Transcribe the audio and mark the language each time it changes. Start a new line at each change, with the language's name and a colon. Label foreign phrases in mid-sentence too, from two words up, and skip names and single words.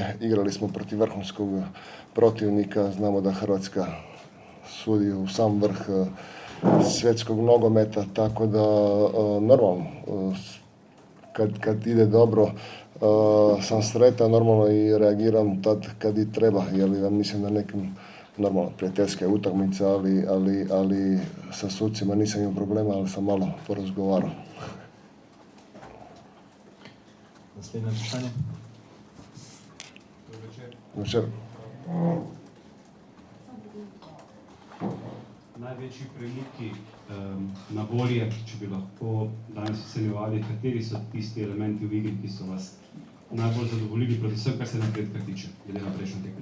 Croatian: Igrali smo protiv vrhunskog protivnika, znamo da Hrvatska sudi u sam vrh svjetskog nogometa, tako da normalno, kad ide dobro, sam sretan, normalno i reagiram tad kad i treba, jer ja mislim da nekim normalno prijateljska utakmica, ali sa sucima nisam imao problema, ali sam malo porazgovarao.
Slovenian: Naslednje vprašanje. Večer. Največji premiki na bolje, če bi lahko danes ocenjevali, kateri so tisti elementi v igri, ki so vas najbolj zadovoljili, predvsem kar se napredka tiče, glede na prejšnjo tekmo?